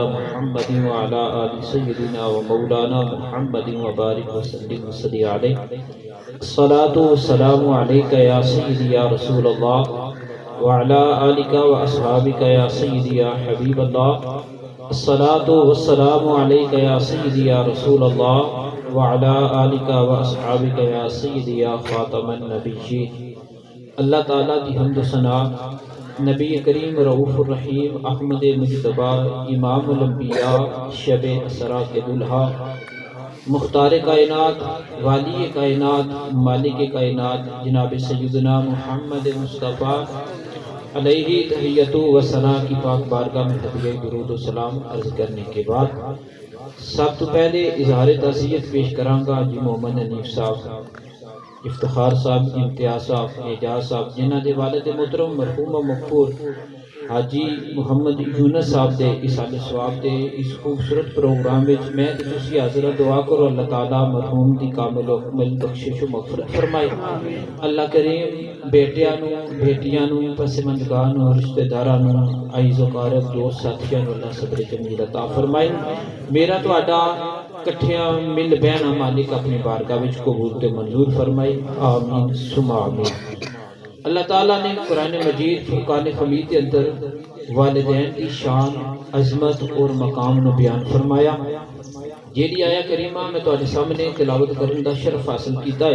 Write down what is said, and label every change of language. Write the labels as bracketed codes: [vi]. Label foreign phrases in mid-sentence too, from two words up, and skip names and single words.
[ar] محمد وعلى آل سيدنا ومولانا محمد وبارك وسلم وصل عليه الصلاة والسلام عليك يا سيدي يا رسول الله وعلى آلك وأصحابك يا سيدي يا حبيب الله الصلاة والسلام عليك يا سيدي يا رسول الله وعلى آلك وأصحابك يا سيدي يا خاتم النبيين. [ur] اللہ تعالیٰ کی حمد و ثنا نبی کریم رؤوف الرحیم احمد مجتبی امام الانبیاء شب اسرا کے دلہا مختار کائنات والی کائنات مالک کائنات جناب سیدنا محمد مصطفیٰ علیہ تحیت و ثنا کی پاک بارگاہ میں خطبہ درود و سلام عرض کرنے کے بعد [pa] سب تو پہلے اظہار تعزیت پیش کراں گا جی محمد حنیف صاحب، افتخار صاحب، امتیاز صاحب، اعجاز صاحب جنہاں دے والد محترم مرحوم و مغفور حاجی محمد یونس صاحب دے اصال ثواب دے اس خوبصورت پروگرام وچ میں تے تسی حاضر دعا کرو اللہ تعالیٰ مرحوم دی کامل و مکمل بخشش و مغفرت فرمائے. اللہ کریم بیٹیاں نو بیٹیاں نو پسماندگاں نو رشتہ داراں نو عزیز و قارب دوست ساتھیاں نو اللہ صبر جمیل عطا فرمائے. میرا تہاڈا کٹھیاں مل بہنا مالک اپنی بارگاہ وچ قبول تے منظور فرمائے. [ar] آمین ثم آمین. [ur] اللہ تعالیٰ نے قرآن مجید فرقان حمید کے اندر والدین کی شان، عظمت اور مقام نو بیان فرمایا. [pa] جیڑی آیا کریمہ میں تواڈے سامنے تلاوت کرنے دا شرف حاصل کیتا ہے.